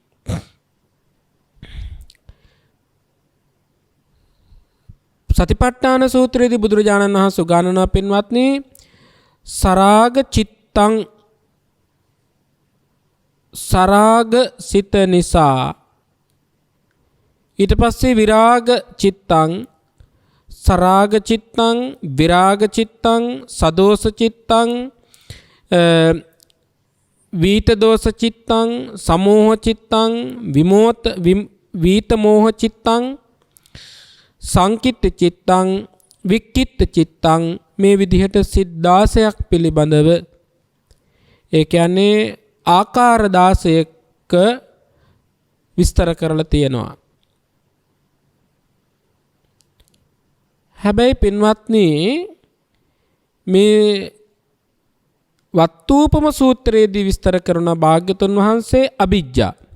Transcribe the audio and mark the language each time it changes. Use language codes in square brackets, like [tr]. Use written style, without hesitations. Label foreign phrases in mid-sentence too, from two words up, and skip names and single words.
[si] සතිපට්ඨාන සූත්‍රයේදී බුදුරජාණන් වහන්සේ උගන්වනවා පින්වත්නි [pi] සරාග චිත්තං [si] සරාග සිත නිසා ඊට පස්සේ [pi] විරාග චිත්තං සරාග චිත්තං විරාග චිත්තං සදෝස චිත්තං වීත දෝස චිත්තං සමෝහ චිත්තං වීත මෝහ චිත්තං සංකිට්ඨ චිත්තං වික්කිට්ඨ චිත්තං [si] මේ විදිහට සිත් 16ක් පිළිබඳව ඒ කියන්නේ ආකාර 16ක විස්තර කරලා තියෙනවා. හැබැයි පින්වත්නි මේ වත්තූපම සූත්‍රයේදී විස්තර කරන භාග්‍යතුන් වහන්සේ අවිජ්ජා.